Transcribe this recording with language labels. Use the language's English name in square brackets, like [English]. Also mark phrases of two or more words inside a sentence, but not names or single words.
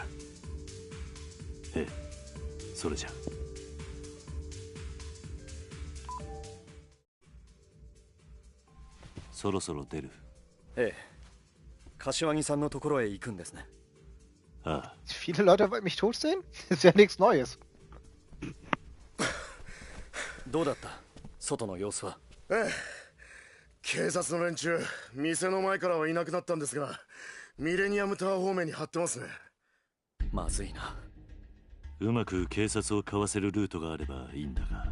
[Japanese] ええ、それじゃ。そろそろ出る。ええ、柏木さんのところへ行くんですね。ああ。 [German] Viele Leute wollen mich tot sehen? Ist ja nichts Neues. [Japanese] どうだった、外の様子は？ええ、警察の連中、店の前からはいなくなったんですが、ミレニアムタワー方面に張ってますね。まずいな。うまく警察をかわせるルートがあればいいんだが。